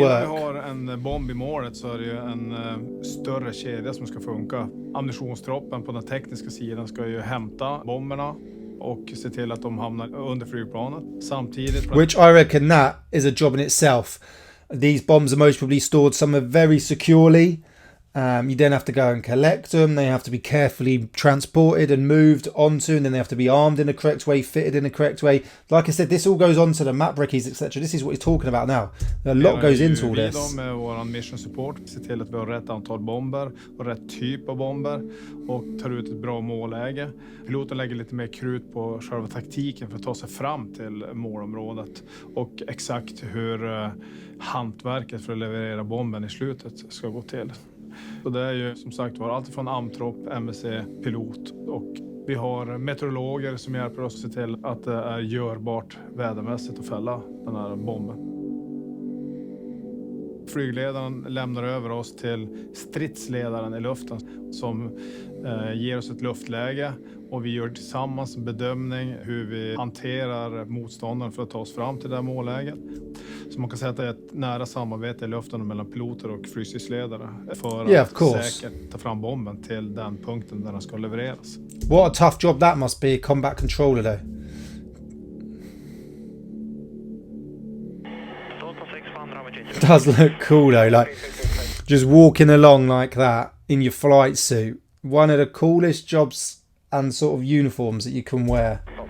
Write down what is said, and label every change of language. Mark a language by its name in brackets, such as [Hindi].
[Swedish] Innan vi har en bomb i målet så är det ju en större kedja som ska funka. Ammunitionstroppen på den tekniska sidan ska ju hämta bomberna och se till att de hamnar under flygplanet. Samtidigt... [English] Which I reckon that is a job in itself. These bombs are most probably stored somewhere very securely. You then have to go and collect them. They have to be carefully transported and moved onto, and then they have to be armed in the correct way, fitted in the correct way. Like I said, this all goes on to the map recce's, etc. This is what he's talking about now. A lot goes into all this. [Swedish] Vi med vår mission support ser till att vi har rätt antal bomber och rätt typ av bomber och tar ut ett bra målläge. Piloten lägger lite mer krut på själva taktiken för att ta sig fram till målområdet och exakt hur hantverket för att leverera bomben i slutet ska gå till. Så det är ju som sagt var allt från amtropp, MSC, pilot och vi har meteorologer som hjälper oss att se till att det är görbart vädermässigt att fälla den här bomben. Flygledaren lämnar över oss till stridsledaren i luften som ger oss ett luftläge och vi gör tillsammans en bedömning hur vi hanterar motståndaren för att ta oss fram till det här målläget. Så man kan säga att det är ett nära samarbete i luften mellan piloter och flygstridsledare för att säkert ta fram bomben till den punkten där den ska levereras. [English] What a tough job that must be, combat controller though. It does look cool though, like just walking along like that in your flight suit. One of the coolest jobs and sort of uniforms that you can wear.